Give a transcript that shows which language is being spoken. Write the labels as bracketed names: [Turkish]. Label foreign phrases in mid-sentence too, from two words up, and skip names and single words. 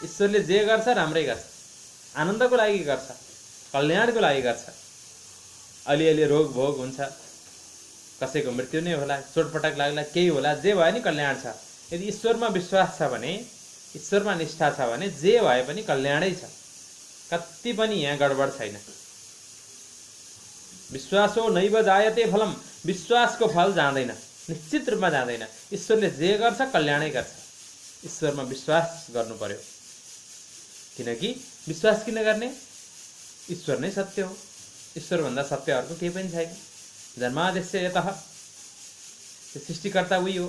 [Nepali] ईश्वरले जे गर्छ राम्रै गर्छ, आनन्दको लागि गर्छ, कल्याणको लागि गर्छ। अलिअलि रोग भोग हुन्छ, कसैको मृत्यु नै होला, चोटपटक लाग्ला, केही होला, जे भए नि कल्याण छ। यदि ईश्वरमा विश्वास छ भने, ईश्वरमा निष्ठा छ भने जे भए पनि कल्याणै छ, कति पनि यहाँ गडबड छैन। [Sanskrit] विश्वासो नैव जायते फलम, [Nepali] विश्वासको फल जाँदैन, निश्चित रूपमा जाँदैन। ईश्वरले जे गर्छ कल्याणै गर्छ। ईश्वरमा विश्वास गर्नु पर्यो। किनकि विश्वास किन गर्ने? ईश्वर नै सत्य हो, ईश्वरभन्दा सत्य अर्को केही पनि छैन। [Sanskrit] जन्मादेश्य यतः, [Nepali] सृष्टिकर्ता उही हो।